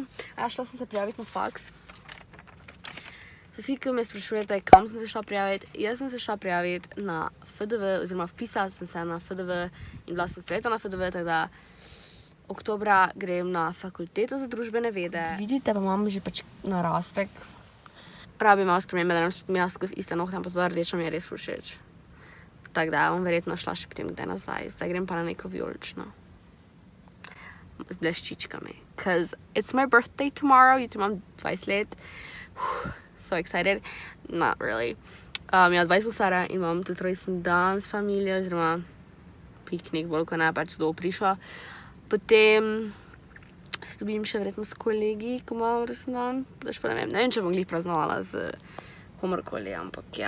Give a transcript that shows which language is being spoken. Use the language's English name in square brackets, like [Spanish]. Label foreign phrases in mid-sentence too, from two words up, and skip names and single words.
[Slovenian] Šla sem se prijaviti na faks. Vsi, ki me sprašujete, kam sem se šla prijaviti, jaz sem se šla prijaviti na FDV, oziroma vpisala sem se na FDV in bila sem sprejeta na FDV, tako da oktobra grem na fakulteto za družbene vede. Vidite, pa imam že pač narastek. Rabim malo spremembe, da ne bom imela skozi iste nohte, ampak to rdečo mi je res ful všeč. Tako da bom verjetno šla še potem kdaj nazaj. Zdaj grem pa na neko vijolično. Z bleščičkami. [English] Cause it's my birthday tomorrow. [Slovenian] Jutri imam 20 let. [English] So excited. Not really. [Slovenian] Ja, 20 stara in imam tudi rojstni dan s familijo, oziroma piknik, bolj ko ne, pač kdo prišla. Potem se dobim še verjetno s kolegi, ko imam rojstni dan. Pač pa ne vem, če bom glih praznovala z komorkoli, ampak ja.